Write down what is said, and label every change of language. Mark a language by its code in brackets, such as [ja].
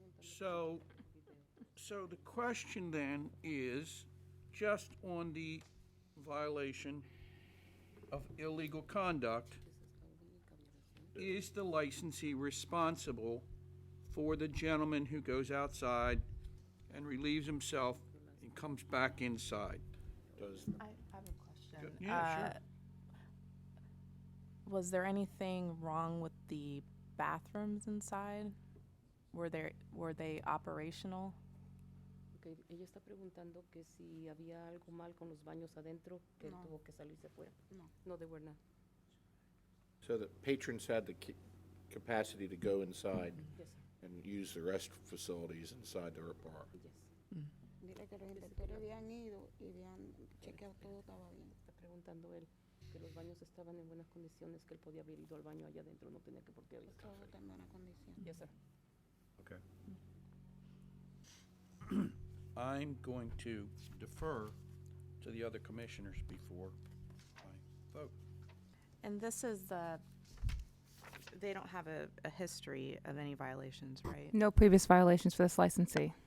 [en] So the question then is, just on the violation of illegal conduct, is the licensee responsible for the gentleman who goes outside and relieves himself and comes back inside? I have a question. Yeah, sure. Was there anything wrong with the bathrooms inside? Were they operational? [es] Okay, ella está preguntando que si había algo mal con los baños adentro, que él No. tuvo que salirse fuera. No. [en] No, they were not. So the patrons had the capacity to go inside Yes, sir. and use the rest facilities inside their bar. Yes. [es] Dile que los inspectores habían ido y habían chequeado todo estaba bien. Está preguntando él que los baños estaban en buenas condiciones, que él podía haber ido al baño allá adentro, no tenía que por qué ir. Todo está en buena condición. [en] Yes, sir. Okay. I'm going to defer to the other commissioners before I vote. And this is they don't have a history of any violations, right? No previous violations for this licensee.